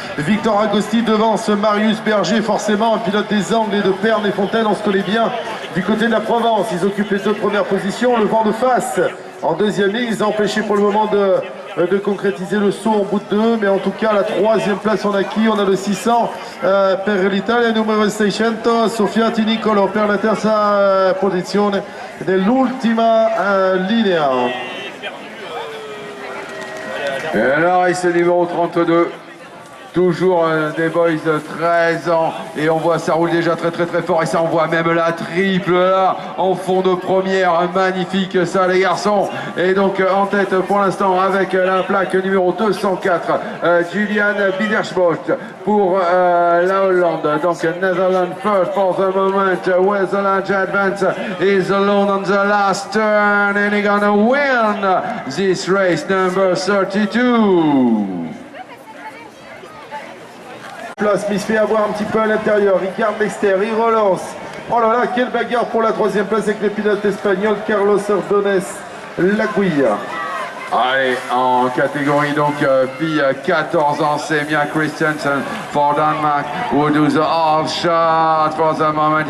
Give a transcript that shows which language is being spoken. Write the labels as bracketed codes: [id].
[fr] Victor Agosti devance Marius Berger, forcément un pilote des Angles et de Pernes et Fontaine, on se connaît bien. Du côté de la Provence, ils occupent les deux premières positions, le vent de face. En deuxième ligne, ils ont empêché pour le moment de concrétiser le saut en bout de deux, mais en tout cas la troisième place on a qui? On a le [it] 600 per l'Italia, numero 600 Sofia Tinicolo per la terza posizione dell'ultima linea. [fr] Et là, c'est le numéro 32. Toujours des boys de 13 ans et on voit ça roule déjà très fort et ça on voit même la triple là en fond de première, magnifique ça les garçons. Et donc en tête pour l'instant avec la plaque numéro 204 Julian Bidersbocht pour la Hollande. [en] Donc Netherlands first for the moment, Westland advance is alone on the last turn and he's gonna win this race number 32. [fr] Place, mais il se fait avoir un petit peu à l'intérieur, il garde l'extérieur, il relance. Oh là là, quelle bagarre pour la troisième place avec le pilote espagnol Carlos Ordóñez Laguilla. Allez, en catégorie donc fille 14 ans, c'est [en] Mia Christensen for Denmark who do the half shot for the moment.